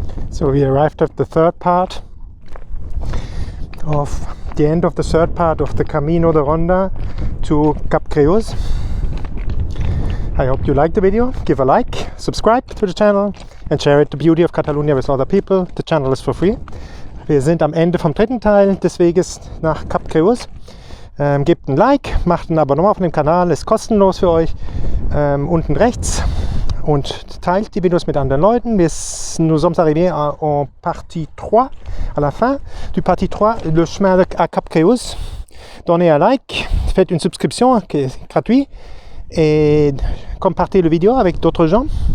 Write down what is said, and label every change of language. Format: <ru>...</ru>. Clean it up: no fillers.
<en>So we arrived at the third part of the end of the third part of the Camino de Ronda to Cap Creus. I hope you liked the video. Give a like, subscribe to the channel and share it, the beauty of Catalunya, with other people. The channel is for free.</en> <de>Wir sind am Ende vom dritten Teil des Weges nach Cap Creus. Gebt ein Like, macht ein Abonnement auf dem Kanal, ist kostenlos für euch, unten rechts, und teilt die Videos mit anderen Leuten.</de> <fr>Nous sommes arrivés en partie 3, à la fin du partie 3, le chemin à Cap Creus. Donnez un like, faites une subscription qui est gratuite et compartez le vidéo avec d'autres gens.</fr>